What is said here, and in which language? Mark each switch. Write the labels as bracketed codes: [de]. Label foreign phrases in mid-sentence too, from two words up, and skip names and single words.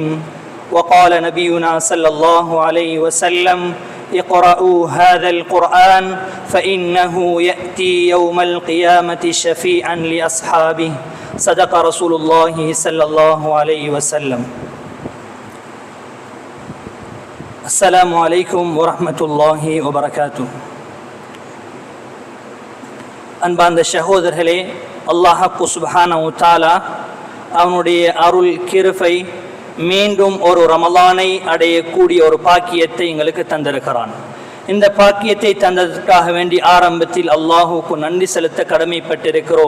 [ar] وقال نبينا صلى الله عليه وسلم: اقرأوا هذا القرآن فإنه يأتي يوم القيامة شفيعا لأصحابه. صدق رسول الله صلى الله عليه وسلم. السلام عليكم ورحمة الله وبركاته. [ta] அன்பார்ந்த சகோதரர்களே, அல்லாஹ் [ar] سبحانه وتعالى [ta] அவனுடைய அருள் கிருபை மீண்டும் ஒரு ரமலானை அடையக்கூடிய ஒரு பாக்கியத்தை எங்களுக்கு தந்திருக்கிறான். இந்த பாக்கியத்தை தந்ததற்காக வேண்டி ஆரம்பத்தில் அல்லாஹுக்கு நன்றி செலுத்த கடமைப்பட்டிருக்கிறோம்.